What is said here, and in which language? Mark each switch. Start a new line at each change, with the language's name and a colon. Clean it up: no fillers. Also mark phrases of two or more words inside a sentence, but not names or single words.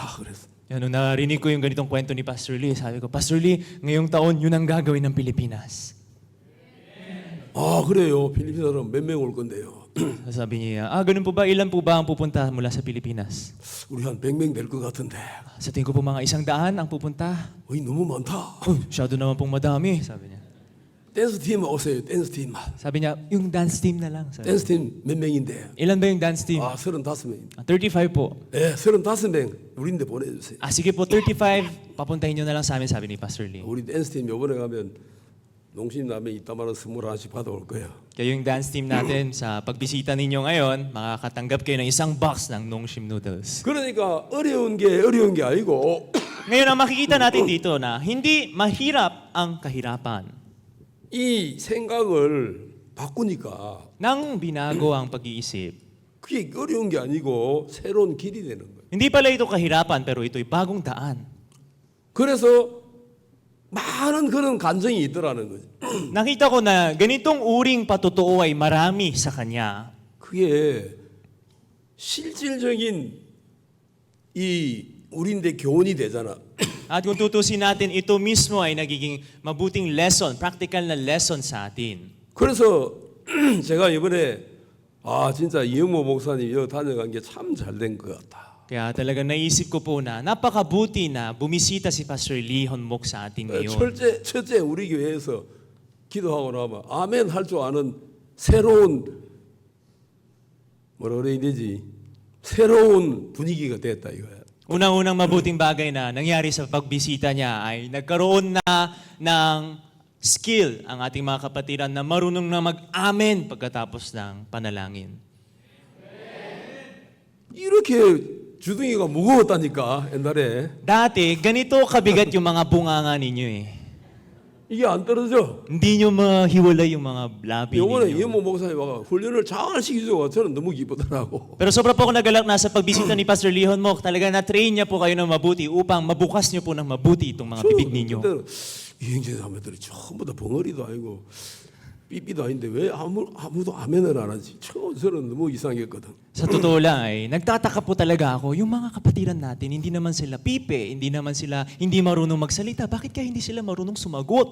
Korean: 그랬어.
Filipino: Nung narinig ko yung ganitong kwento ni Pastor Lee, sabi ko, Pastor Lee, ngayong taon, yun ang gagawin ng Pilipinas.
Korean: 그래요. 필리핀 사람 몇 명 올 건데요.
Filipino: Sabi niya, ganun po ba? Ilan po ba ang pupunta mula sa Pilipinas?
Korean: 우리 한 100명 될 것 같은데.
Filipino: Sa tingin ko po mga 100 ang pupunta.
Korean: 너무 많다.
Filipino: Masyado naman pong madami, sabi niya.
Korean: 댄스 팀 오세요. 댄스 팀만.
Filipino: Sabi niya, yung
English: dance team
Filipino: na lang. Sabi.
Korean: 댄스 팀 몇 명인데?
Filipino: Ilan ba yung
English: dance team?
Korean: 아, 35명입니다.
Filipino: 35 po.
Korean: 예, 35명 우리인데 보내주세요.
Filipino: Sige po, 35. Papuntahin nyo na lang sa amin, sabi ni Pastor Lee.
Korean: 우리 댄스 팀 요번에 가면 농심라면 이따만한 선물 하나씩 받아올 거예요.
Filipino: Kaya yung
English: dance team
Filipino: natin, sa pagbisita ninyo ngayon, makakatanggap kayo ng isang box ng Nongshim noodles.
Korean: 그러니까 어려운 게 아니고
Filipino: Ngayon, ang makikita natin dito na hindi mahirap ang kahirapan.
Korean: 이 생각을 바꾸니까
Filipino: Nang binago ang pag-iisip,
Korean: 그게 어려운 게 아니고 새로운 길이 되는 거예요.
Filipino: hindi pala ito kahirapan, pero ito'y bagong daan.
Korean: 그래서 많은 그런 감정이 있더라는 거죠.
Filipino: Nakita ko na ganitong uring patotoo ay marami sa kanya.
Korean: 그게 실질적인 이 우리인데 교훈이 되잖아.
Filipino: At kung tutusin natin, ito mismo ay nagiging mabuting lesson, practical na lesson sa atin.
Korean: 그래서 제가 이번에 진짜 이영모 목사님 여기 다녀간 게 참 잘 된 것 같다.
Filipino: Kaya talaga naisip ko po na napakabuti na bumisita si Pastor Lee Honmok sa atin ngayon.
Korean: 첫째 우리 교회에서 기도하고 나면 아멘 할 줄 아는 새로운 뭐라 그래야 되지? 새로운 분위기가 됐다 이거야.
Filipino: Unang-unang mabuting bagay na nangyari sa pagbisita niya ay nagkaroon na ng skill ang ating mga kapatiran na marunong na mag-amen pagkatapos ng panalangin.
Korean: 이렇게 주둥이가 무거웠다니까 옛날에
Filipino: Dati, ganito kabigat yung mga bunganga ninyo eh.
Korean: 이게 안 떨어져.
Filipino: Hindi nyo mahiwalay yung mga labi
Korean: 요번에
Filipino: ninyo.
Korean: 이영모 목사님 와가 훈련을 잘 시키죠. 저는 너무 기쁘더라고.
Filipino: Pero sobra po ako nagalak na sa pagbisita ni Pastor Lee Honmok, talaga na-train niya po kayo ng mabuti upang mabukas niyo po ng mabuti itong mga bibig ninyo.
Korean: 그때는 이행제 자매들이 전부 다 벙어리도 아니고 삐삐도 아닌데 왜 아무도 아멘을 안 하지? 저는 너무 이상했거든.
Filipino: Sa totoo lang ay nagtataka po talaga ako, yung mga kapatiran natin, hindi naman sila pipe, hindi marunong magsalita. Bakit kaya hindi sila marunong sumagot?